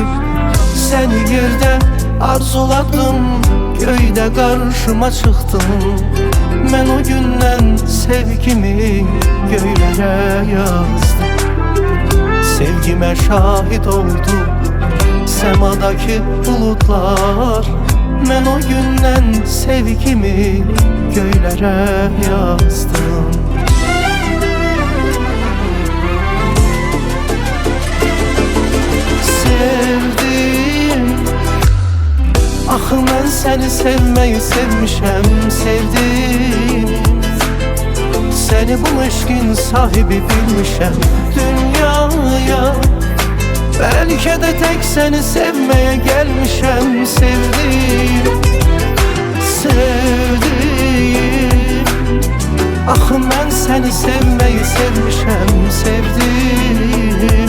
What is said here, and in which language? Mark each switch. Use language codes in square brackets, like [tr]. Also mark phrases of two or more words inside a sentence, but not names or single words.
[tr] Seni yerde arzuladım, göyde karşıma çıktın. Ben o günden sevgimi göylərə yazdım. Sevgime şahit oldu semadaki bulutlar. Ben o günden sevgimi göylərə yazdım. [az] Sevdim, axı mən səni sevməyi sevmişəm, sevdim. Səni bu eşqin sahibi bilmişəm dünyaya. [tr] Belki de tek seni sevmeye gelmişem, sevdim, sevdim. [az] Axı mən seni sevmeyi sevmişem, sevdim.